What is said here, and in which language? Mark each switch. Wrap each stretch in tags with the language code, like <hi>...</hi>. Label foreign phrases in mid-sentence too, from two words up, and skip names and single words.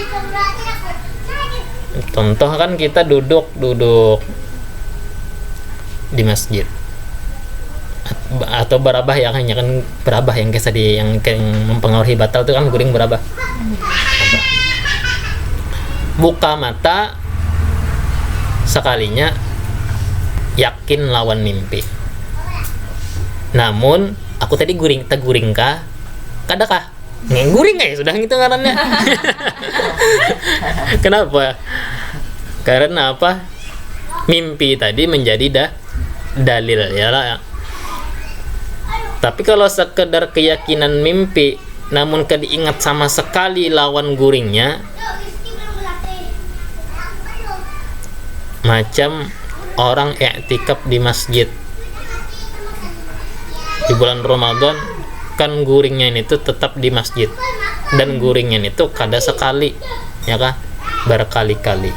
<id>Contoh kan kita duduk di masjid atau berabah ya, hanya kan berabah yang kisah yang mempengaruhi batal itu kan guring berabah.</id> <bjn>Buka mata sekalinya yakin lawan mimpi, namun aku tadi guring kah kadakah, guring ya sudah gitu ngarannya.</bjn> <id>Kenapa? Karena apa? Mimpi tadi menjadi dalil ya lah. Tapi kalau sekedar keyakinan mimpi namun kediingat sama sekali lawan guringnya, macam orang i'tikaf di masjid di bulan Ramadan, kan guringnya itu tetap di masjid dan guringnya itu kada sekali ya kah, berkali-kali.</id>